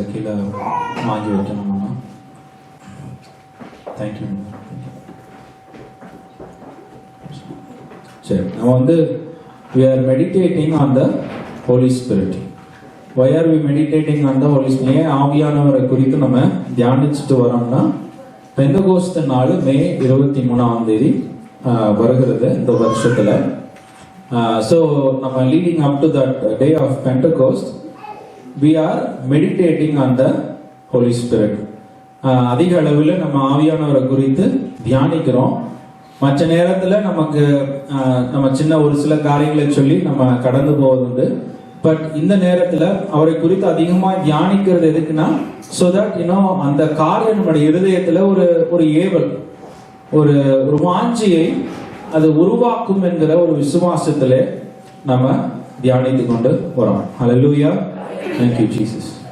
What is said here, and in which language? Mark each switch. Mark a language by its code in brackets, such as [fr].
[en] Akila maangi vekanuma. Thank you. Sure. Now we are meditating on the Holy Spirit. Why are we meditating on the Holy Spirit? [ta] ஆவியானவரை குறித்து நம்ம தியானிச்சுட்டு வரோம்னா பெந்தகோஸ்து நாள் மே 23 வருகிறது இந்த வருஷத்துல. [en] So நம்ம leading up to that day of Pentecost, we are meditating on the Holy Spirit. [ta] அதிக அளவில் நம்ம ஆவியானவரை குறித்து தியானிக்கிறோம். மற்ற நேரத்துல நமக்கு நம்ம சின்ன ஒரு சில காரியங்களை சொல்லி நம்ம கடந்து போவதுண்டு. பட் இந்த நேரத்துல அவரை குறித்து அதிகமா தியானிக்கிறது எதுக்குன்னா, so that அந்த காரியம் நம்முடைய இருதயத்துல ஒரு ஏவல், ஒரு வாஞ்சியை அது உருவாக்கும் என்கிற ஒரு விசுவாசத்திலே நம்ம தியானித்து கொண்டு வரோம். ஹல்லேலூயா. [en] Thank you Jesus.